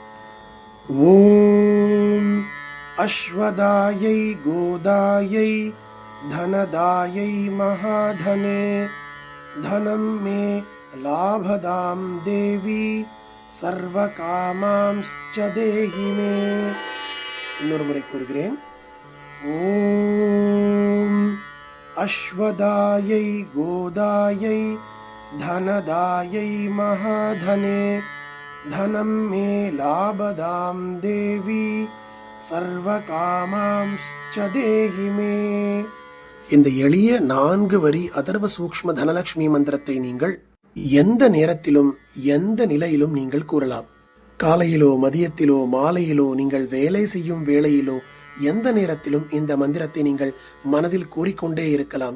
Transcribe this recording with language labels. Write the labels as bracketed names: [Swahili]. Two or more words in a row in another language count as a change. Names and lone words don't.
[Sanskrit] ॐ अश्वदायै गोदायै धनदायै महाधने धनं मे लाभदां देवि सर्वकामांश्च देहि मे. [Tamil] இன்னொரு முறை கூறுகிறேன். [Sanskrit] ॐ अश्वदायै गोदायै धनदायै महाधने धनं मे लाभदां देवी सर्वकामांश्च देहि मे. [Tamil] இந்த எளிய 4 வரி அதர்வ சூக்ஷ்ம தனலட்சுமி மந்திரத்தை நீங்கள் எந்த நேரத்திலும் எந்த நிலையிலும் நீங்கள் கூறலாம். காலையிலோ மதியத்திலோ மாலையிலோ நீங்கள் வேலை செய்யும் வேளையிலோ எந்த நேரத்திலும் இந்த மந்திரத்தை நீங்கள் மனதில் கூறிக்கொண்டே இருக்கலாம்.